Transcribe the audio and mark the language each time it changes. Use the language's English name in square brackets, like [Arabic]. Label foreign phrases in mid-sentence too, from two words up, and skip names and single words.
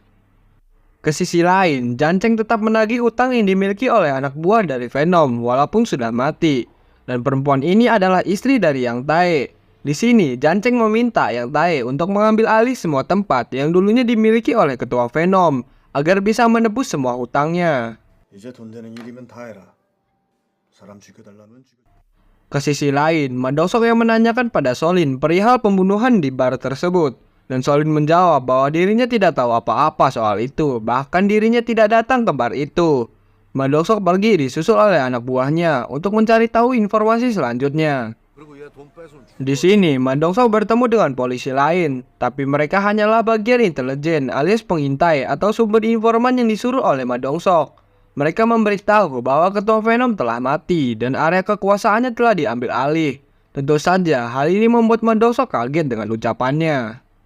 [Indonesian] Ke sisi lain, Janceng tetap menagih utang yang dimiliki oleh anak buah dari Venom walaupun sudah mati. Dan perempuan ini adalah istri dari Yang Tae. Di sini, Janceng meminta Yang Tae untuk mengambil alih semua tempat yang dulunya dimiliki oleh ketua Venom agar bisa menebus semua hutangnya. [Korean] 이제 돈 되는 일이면 다 해라. 사람 죽여달라면 죽여. [Indonesian] Ke sisi lain, Madongsok yang menanyakan pada Solin perihal pembunuhan di bar tersebut. Dan Solin menjawab bahwa dirinya tidak tahu apa-apa soal itu, bahkan dirinya tidak datang ke bar itu. Madongsok pergi disusul oleh anak buahnya untuk mencari tahu informasi selanjutnya. [Korean] 그리고 얘 돈 뺏으면 [Indonesian] Di sini, Madongsok bertemu dengan polisi lain, tapi mereka hanyalah bagian intelijen alias pengintai atau sumber informan yang disuruh oleh Madongsok. Mereka memberitahu bahwa ketua Venom telah mati dan area kekuasaannya telah diambil alih. Tentu saja hal ini membuat Madongsok kaget dengan ucapannya.